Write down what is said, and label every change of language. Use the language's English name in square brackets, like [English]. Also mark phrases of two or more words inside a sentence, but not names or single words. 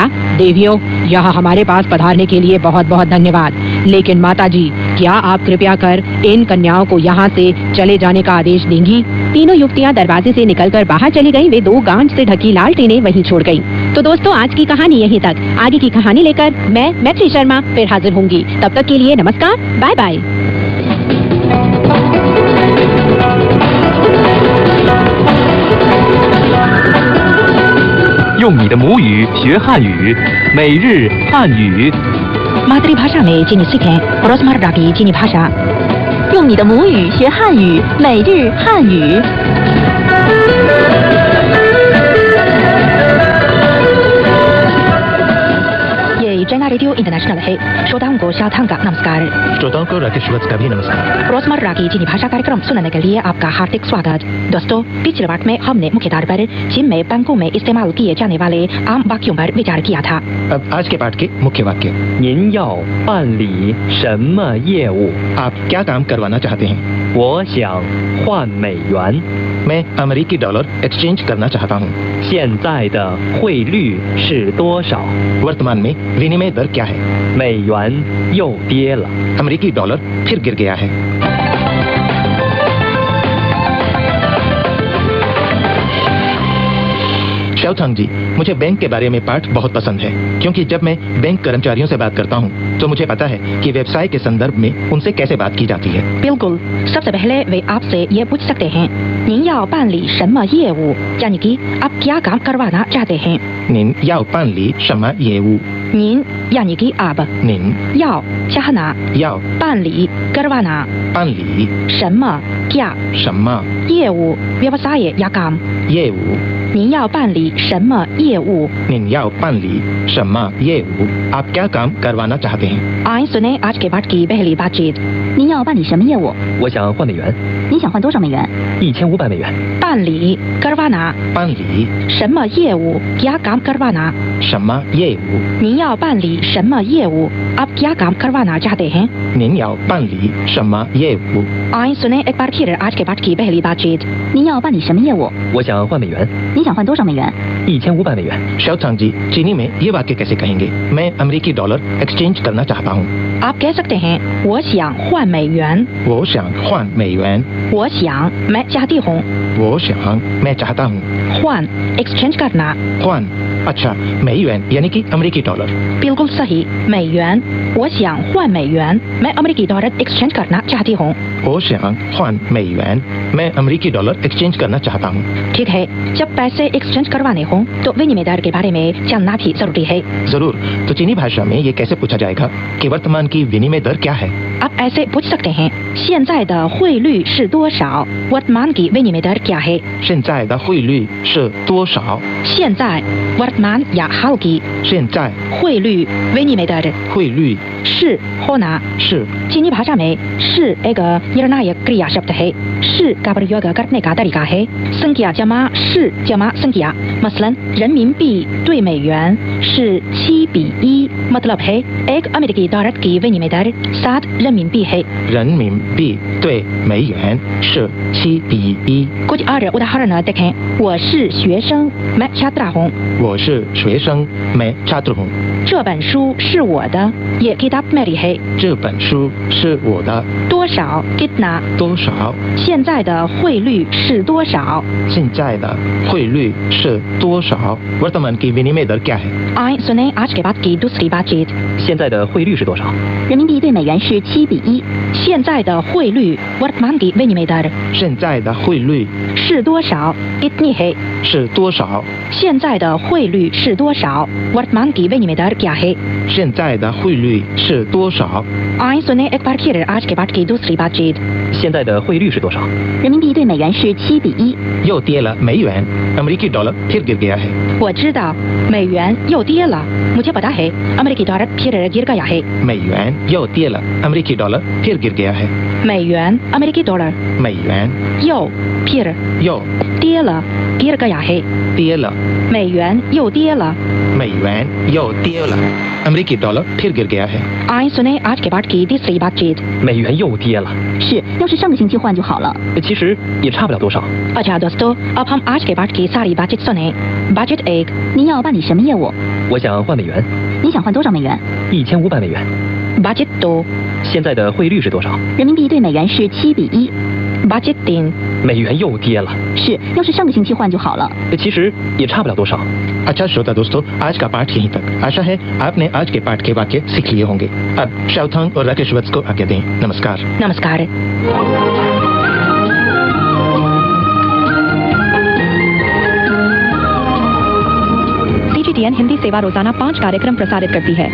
[Hindi] देवियों, यहाँ हमारे पास पधारने के लिए बहुत बहुत धन्यवाद, लेकिन माताजी, क्या आप कृपया कर इन कन्याओं को यहाँ से चले जाने का आदेश देंगी? तीनों युवतियाँ दरवाजे से निकलकर बाहर चली गईं। वे 2 गांठ से ढकी लालटेनें वहीं छोड़ गईं। तो दोस्तों, आज की कहानी यहीं तक। आगे की कहानी लेकर मैं मैत्री शर्मा फिर हाजिर होंगी। तब तक के लिए नमस्कार, [English] bye bye. [Chinese] 用你的母语学汉语，每日汉语。 [Hindi] मातृभाषा में चीनी सीखें, रोजमर्रा की चीनी भाषा। [Chinese] 用你的母语学汉语，每日汉语。 [Hindi] चाइना रेडियो इंटरनेशनल है। श्रोताओं को शाथांग का नमस्कार। श्रोताओं को राकेश वत्स का भी नमस्कार। रोजमर्रा की चीनी भाषा कार्यक्रम सुनने के लिए आपका हार्दिक स्वागत। दोस्तों, पिछले पाठ में हमने मुख्य तौर पर चीन में बैंकों में इस्तेमाल किए जाने वाले आम वाक्यों पर विचार किया था। अब आज के पाठ के मुख्य वाक्य। [Chinese] 您要办理什么业务? [Hindi] आप क्या काम करवाना चाहते हैं? [Chinese] 我想换美元。 [Hindi] मैं अमेरिकी डॉलर एक्सचेंज करना चाहता हूँ। [Chinese] 现在的汇率是多少? [Hindi] वर्तमान में विनिमय दर क्या है? [Chinese] 美元又跌了。 [Hindi] अमेरिकी डॉलर फिर गिर गया है। शाओथांग जी, मुझे बैंक के बारे में पाठ बहुत पसंद है, क्योंकि जब मैं बैंक कर्मचारियों से बात करता हूँ तो मुझे पता है कि व्यवसाय के संदर्भ में उनसे कैसे बात की जाती है। बिल्कुल, सबसे पहले वे आपसे ये पूछ सकते हैं, [Chinese] 您要办理什么业务? [Hindi] यानी कि आप क्या काम करवाना चाहते हैं। [Chinese] 您要办理什么业务? [Hindi] 您 यानी कि आप, [Chinese] 您 [Hindi] 要 चाहना, [Chinese] 要 [Hindi] 办理 करवाना, [Chinese] 办理 [Hindi] 什么 क्या, [Chinese] 什么 [Hindi] 业务 व्यवसाय या काम। [Chinese] 业务您要办理什么业务? 您要办理什么业务? [Hindi] आप क्या काम करवाना चाहते हैं? आइए सुने आज के पाठ की पहली बातचीत। [Chinese] 您要办理什么业务？我想换美元，你想换多少美元？ 1500美元。 [Hindi] 办理 करवाना, [Chinese] 办理什么业务 [Hindi] क्या काम करवाना। [Chinese] 什么业务? 您要办理什么业务? [Hindi] आप क्या काम करवाना चाहते हैं? [Chinese] 您要办理什么业务? [Hindi] आइए सुने एक बार फिर आज के पाठ की पहली बातचीत। [Chinese] 您要办理什么业务？我想换美元，你想换多少美元？ 1500美元。 [Hindi] शाओथांग जी, चीनी में ये वाक्य कैसे कहेंगे? मैं अमेरिकी डॉलर एक्सचेंज करना चाहता हूँ। आप कह सकते हैं, [Chinese] 我想换美元。我想换美元. [Hindi] 我想 मैं चाहती हूँ, [Chinese] 我想 [Hindi] मैं चाहता हूँ। 换 एक्सचेंज करना, हुआन अच्छा, मेयुएन यानी कि अमेरिकी डॉलर। बिल्कुल सही, मेयुएन। [Chinese] 我想换美元, [Hindi] मैं अमेरिकी डॉलर एक्सचेंज करना चाहती हूँ। [Chinese] 我想换美元, [Hindi] मैं अमेरिकी डॉलर एक्सचेंज करना चाहता हूँ। ठीक है, जब पैसे एक्सचेंज करवाने हों तो विनिमय दर के बारे में जानना भी जरूरी है। जरूर, तो चीनी भाषा में ये कैसे पूछा जाएगा कि वर्तमान की विनिमय दर क्या है? आप ऐसे पूछ सकते हैं, [Chinese] 现在的汇率是多少? [Hindi] वर्तमान की विनिमय दर क्या है? [Chinese] 现在的汇率是多少? [Hindi] 现在 वर्तमान या हाल की, [Chinese] 现在 [Hindi] 汇率 विनिमय दर, [Chinese] 汇率 [Hindi] 是 होना। [Chinese] 是 [Hindi] चीनी भाषा में 是 एक निर्णायक क्रिया शब्द है। 是 का प्रयोग करने का तरीका है संख्या जमा 是 जमा संख्या। मसलन [Chinese] 人民币对美元是7:1, [Hindi] मतलब है एक अमेरिकी डॉलर की विनिमय दर 7 renminbi है। [Chinese] 人民币对美元是7:1。 [Hindi] कुछ और उदाहरण देखें, [Chinese] 我是学生, [Hindi] मैं छात्रा हूँ। [Chinese] 我是学生, [Hindi] मैं छात्र हूँ। [Chinese] 这本书是我的, [Hindi] ये किताब मेरी है। [Chinese] 这本书是我的。 [Hindi] 多少 कितना, [Chinese] 多少现在的汇率是多少? 现在的汇率是多少? [Hindi] वर्तमान की विनिमय दर क्या है? आए सुने आज के बाद की दूसरी बातचीत। [Chinese] 现在的汇率是多少？人民币对美元是7:1。现在的汇率 [Hindi] वर्तमान की विनिमय दर [Chinese] 现在的汇率 [Hindi] 是多少 कितनी है? [Chinese] 是多少？现在的汇率是多少 [Hindi] वर्तमान की विनिमय दर क्या है? [Chinese] 现在的汇率是多少? [Hindi] आए सुने एक बार फिर आज के बाद की दूसरी बातचीत। [Chinese] 现在的汇率是多少？人民币对美元是7:1。又跌了美元, [Hindi] अमेरिकी डॉलर फिर गिर गया है। [Chinese] 我知道美元又跌了, [Hindi] मुझे पता है अमेरिकी डॉलर फिर गिर गया है। [Chinese] 美元又跌了, [Hindi] अमेरिकी डॉलर फिर गिर गया है। 美元 अमेरिकी डॉलर [Chinese] 美元 [Hindi] 又 फिर [Chinese] 又 [Hindi] 跌了 गिर गया है। [Chinese] 跌了，美元又跌了。美元又跌了, [Hindi] अमेरिकी डॉलर फिर गिर गया है। आए सुने आज के बाद की तीसरी बातचीत। [Chinese] 美元又跌了。是，要是上个星期换就好了。其实也差不了多少。 [Hindi] अच्छा दोस्तों, अब हम आज के बाद की सारी बातचीत सुने। बातचीत 1, [Chinese] 您要办理什么业务？我想换美元你想换多少美元？，1500美元。 [Hindi] बातचीत 2, [Chinese] 现在的汇率是多少？人民币对美元是7:1。 [Hindi] बातचीत 3, [Chinese] 美元又跌了。是，要是上个星期换就好了。其实也差不了多少。 [Hindi] अच्छा श्रोता दोस्तों, आज का पाठ यहीं तक। आशा है आपने आज के पाठ के वाक्य सीख लिए होंगे। अब शाओथांग और राकेश वत्स को आज्ञा दें। नमस्कार। नमस्कार। CGTN हिंदी सेवा रोजाना 5 कार्यक्रम प्रसारित करती है।